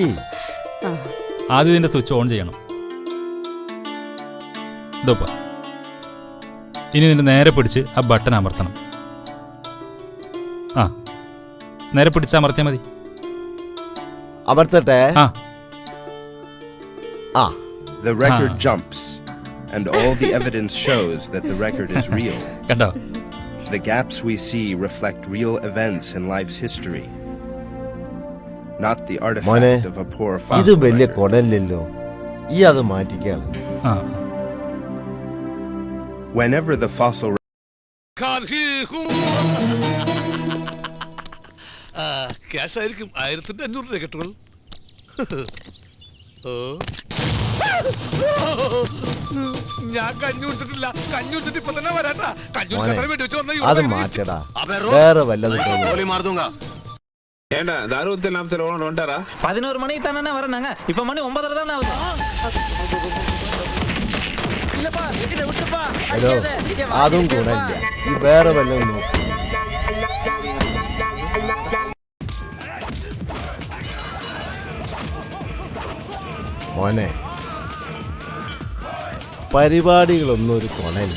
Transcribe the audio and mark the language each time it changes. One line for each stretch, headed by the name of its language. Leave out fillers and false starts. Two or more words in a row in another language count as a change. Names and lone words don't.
Malayalam: ആദ്യം ഇതിന്റെ സ്വിച്ച് ഓൺ ചെയ്യണം. ഇതോപ്പ, ഇനി നിന്റെ നേരെ പിടിച്ച് ആ ബട്ടൺ അമർത്തണം. ആ, നേരെ പിടിച്ചമർത്തിയാൽ മതി. അമർത്തട്ടെ.
English: The record jumps, and all the evidence shows that the record is real.
Malayalam: കണ്ടോ?
English: The gaps we see reflect real events in life's history, not the
Malayalam: മോനെ,
English: artifact of a poor
Malayalam: ഇത്
English: fossil
Malayalam: വലിയ
English: record.
Malayalam: കൊടല്ലല്ലോ, ഈ അത് മാറ്റിക്കാണ്.
English: Whenever the fossil
Malayalam: ക്യാഷായിരിക്കും 1500 രൂപ കെട്ടുകൾ. ഞാൻ കഞ്ഞി കുടിച്ചിട്ടില്ല. കഞ്ഞി കുടിച്ചിട്ട് ഇപ്പൊ തന്നെ വരാട്ടാ. കഞ്ഞി മോനെ, കുടിച്ചാൽ വേണ്ടി വെച്ച് വന്ന അത് മാറ്റടാ, വേറെ വല്ലതും
Tamil: ஏண்டா தாரூத்து நாமத்தில் ஓனர் வந்துட்டாரா? 11 மணிக்கு தானே வரனாங்க. இப்ப மணி 9:30 தானே ஆகுது. இல்லப்பா என்கிட்ட விட்டுப்பா.
Malayalam: ഹലോ, അതും കൂടല്ല, ഈ വേറെ വല്ലതും നോക്കും. മോനെ, പരിപാടികളൊന്നും ഒരു കൊണയില്ല.